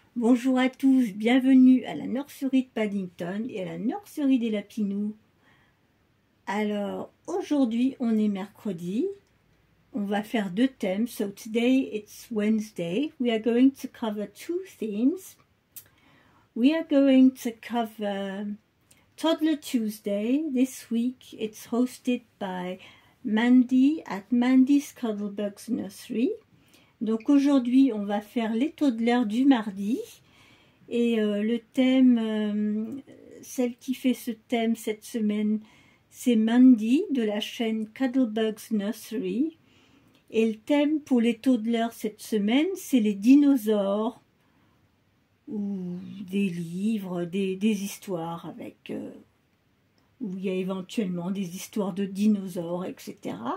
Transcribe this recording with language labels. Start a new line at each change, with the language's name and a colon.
French: Bonjour à tous, bienvenue à la nurserie de Paddington et à la nurserie des Lapinous. Alors, aujourd'hui, on est mercredi. On va faire deux thèmes.
English: So today it's Wednesday. We are going to cover two themes. We are going to cover Toddler Tuesday. This week it's hosted by Mandy at Mandy's Cuddlebugs Nursery.
French: Donc aujourd'hui on va faire les toddlers du mardi et le thème, celle qui fait ce thème cette semaine, c'est Mandy de la chaîne Cuddlebugs Nursery. Et le thème pour les toddlers cette semaine, c'est les dinosaures ou des livres, des histoires avec où il y a éventuellement des histoires de dinosaures, etc.